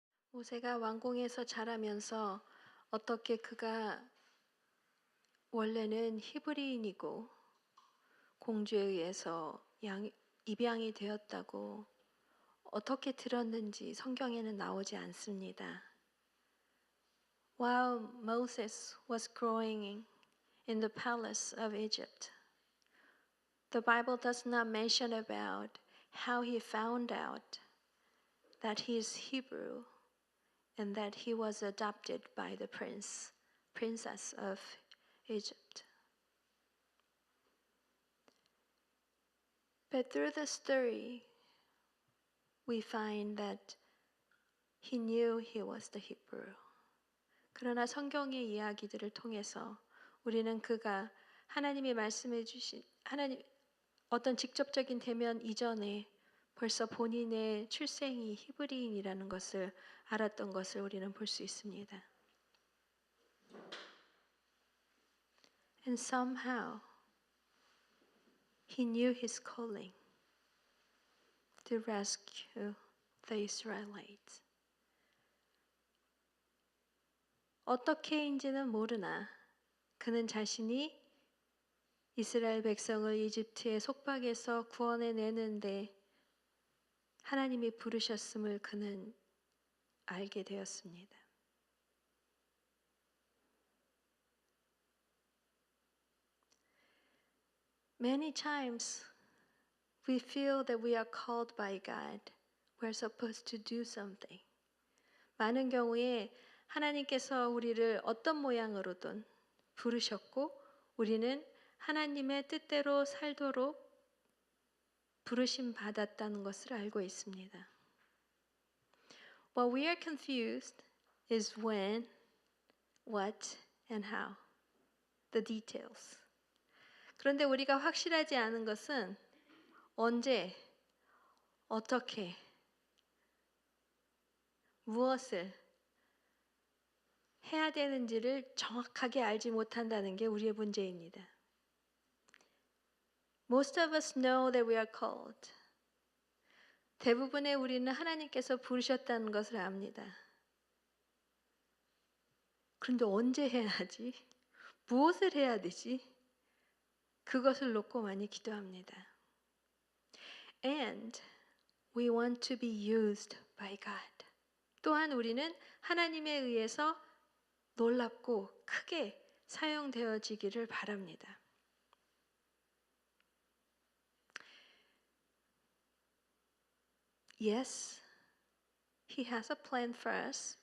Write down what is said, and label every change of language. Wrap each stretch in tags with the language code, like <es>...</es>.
<ko>모세가 왕궁에서 자라면서 어떻게 그가 원래는 히브리인이고 공주에 의해서 입양이 되었다고 어떻게 들었는지 성경에는 나오지 않습니다.</ko> <en>While Moses was growing in the palace of Egypt, the Bible does not mention about how he found out that he is Hebrew and that he was adopted by the princess of Egypt. But through the story, we find that he knew he was the Hebrew.</en> <ko>그러나 성경의 이야기들을 통해서 우리는 그가 하나님이 말씀해 주신 어떤 직접적인 대면 이전에 벌써 본인의 출생이 히브리인이라는 것을 알았던 것을 우리는 볼 수 있습니다.</ko> <en>And somehow he knew his calling to rescue the Israelites.</en> <ko>어떻게인지는 모르나 그는 자신이 이스라엘 백성을 이집트의 속박에서 구원해내는데 하나님이 부르셨음을 그는 알게 되었습니다.</ko> <en>Many times we feel that we are called by God. We're supposed to do something.</en> <ko>많은 경우에 하나님께서 우리를 어떤 모양으로든 부르셨고 우리는 하나님의 뜻대로 살도록 부르심 받았다는 것을 알고 있습니다.</ko> <en>What we are confused is when, what, and how. The details.</en> <ko>그런데 우리가 확실하지 않은 것은 언제, 어떻게, 무엇을 해야 되는지를 정확하게 알지 못한다는 게 우리의 문제입니다.</ko> <en>Most of us know that we are called.</en> <ko>대부분의 우리는 하나님께서 부르셨다는 것을 압니다. 그런데 언제 해야 하지? 무엇을 해야 되지? 그것을 놓고 많이 기도합니다.</ko> <en>And we want to be used by God.</en> <ko>또한 우리는 하나님에 의해서 놀랍고 크게 사용되어지기를 바랍니다.</ko> <en>Yes, He has a plan for us.</en>